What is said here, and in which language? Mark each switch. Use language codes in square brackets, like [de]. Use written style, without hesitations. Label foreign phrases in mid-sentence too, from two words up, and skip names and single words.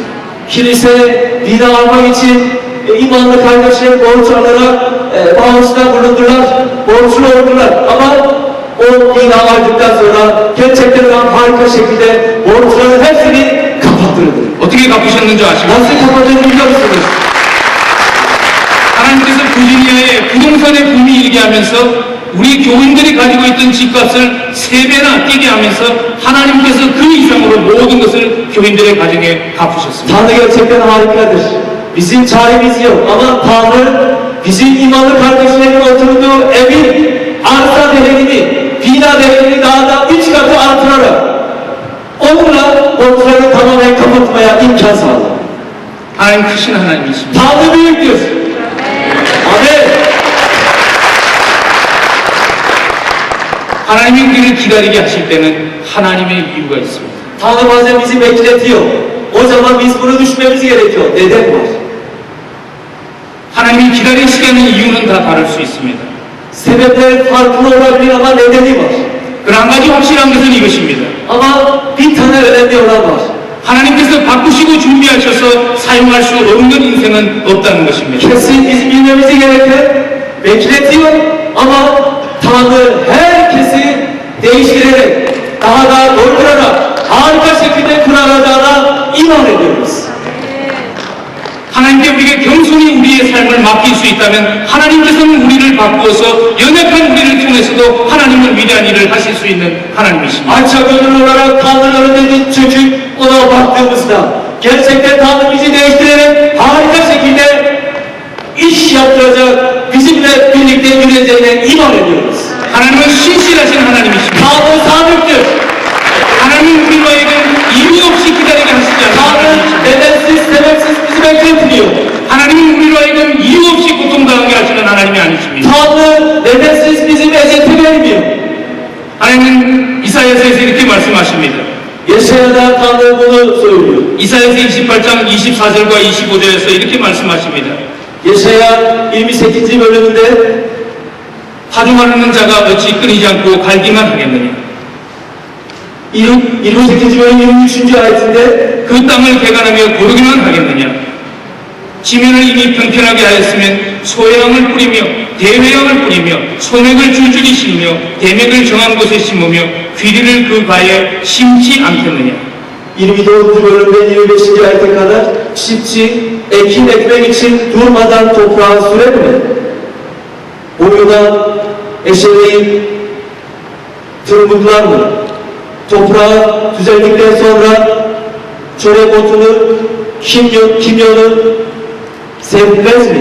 [tr] Kilise bina almak için imanlı kardeşler borç alarak bağışta bulundular, borçlu oldular. Ama o bina aldıktan sonra gerçekten harika şekilde borçların hepsini kapattırdı. [ko] 어떻게 갚으셨는지 아십니까? [tr] Nasıl kapattığını biliyor musunuz? [ko] 하나님께서 부지니아에 부동산의 붐이 일게 하면서 우리 교인들이 가지고 있던 집값을 3배나 뛰게 하면서 하나님께서 그 이상으로 모든 것을 교인들의 가정에 갚으셨습니다. [tr] Tanrı gerçekten harikadır. Bizim çaremiz yok ama Tanrı bizim imanlı kardeşlerin oturduğu evin arsa değerini, bina değerini daha da 3 katı artırarak onunla borçları tamamen kapatmaya imkan sağladı. [ko] 하나님 크신 하나님이십니다. [tr] Tanrı büyüktür. Amin. [ko] 하나님이 우리를 기다리게 하실 때는 하나님의 이유가 있습니다. [tr] Tanrı bazen bizi bekletiyor. O zaman biz bunu düşünmemiz gerekiyor. Neden var? [ko] 하나님이 기다리시게 하는 이유는 다 다를 수 있습니다. [tr] Sebepler farklı olabilir ama nedeni var. [ko] 그러나 한 가지 확실한 것은 이것입니다. [tr] Ama bir tane önemli olan var. [ko] 하나님께서 바꾸시고 준비하셔서 사용할 수 없는 인생은 없다는 것입니다. [tr] Kesin bizim bilmemiz gereken bekletiyor ama Tanrı herkesi değiştirerek, daha da doldurarak, harika şekilde kuraracağına iman ediyoruz. [ko] 하나님께 우리에게 겸손히 우리의 삶을 맡길 수 있다면 하나님께서는 우리를 바꾸어서 연약한 우리를 통해서도 하나님은 위대한 일을 하실 수 있는 하나님이십니다. [tr] Alçak gönüllü olarak Tanrı'nın önünde çöküp ona baktığımızda gerçekten Tanrı bizi değiştirerek harika şekilde iş yaptıracak, bizimle birlikte yürüyeceğine iman ediyoruz. [ko] 하나님은 신실하신 하나님이십니다. [tr] Tanrı sadıktır. [ko] 하나님은 우리에게 이유 없이 기다리게 하시지 [tr] Tanrı [ko] 않습니다. [tr] nedensiz, sebepsiz bizi bekletmiyor. [ko] 하나님은 우리로 하여금 이유 없이 고통당하게 하시는 하나님이 아니십니다. [tr] Tanrı nedensiz bizim eziyeti vermiyor. [ko] 하나님은 이사야서에서 이렇게 말씀하십니다. [tr] Yeşaya'da Tanrı bunu söylüyor. [ko] 이사야서 28장 24절과 25절에서 이렇게 말씀하십니다. [tr] Yeşaya 28. bölümünde [ko] 파종하는 자가 어찌 끊이지 않고 갈기만 하겠느냐. [tr] 28. bölüm 23. ayetinde [ko] 그 땅을 개간하며 고르기만 하겠느냐. 지면을 이미 평평하게 하였으면 소양을 뿌리며 대회양을 뿌리며 소맥을 줄줄이 심으며 대맥을 정한 곳에 심으며 귀리를 그 가에 심지 않겠느냐. [tr] 24. bölümden 25. ayete kadar çiftçi ekin ekmek için durmadan toprağa sürer mi? Boyuna eşeleğin tırmıklar mı? Toprağı düzeldikten sonra çörek otunu, kimyonu sevmez mi?